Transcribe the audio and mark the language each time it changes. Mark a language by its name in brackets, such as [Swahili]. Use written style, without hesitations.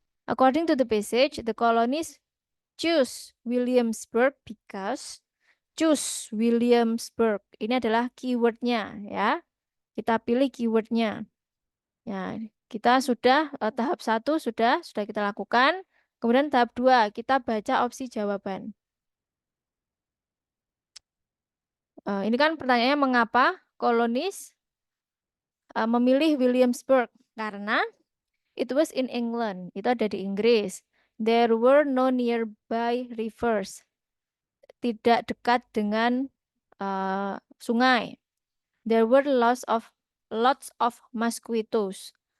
[English] According to the passage, the colonies choose Williamsburg because choose Williamsburg. [Indonesian] Ini adalah keywordnya ya. Kita pilih keywordnya. Ya, kita sudah tahap 1 sudah kita lakukan. Kemudian tahap 2 kita baca opsi jawaban. Ini kan pertanyaannya mengapa kolonis memilih Williamsburg? Karena [English] it was in England. [Indonesian] Itu ada di Inggris. [English] There were no nearby rivers. [Indonesian] Tidak dekat dengan sungai. [English] There were lots of mosquitoes.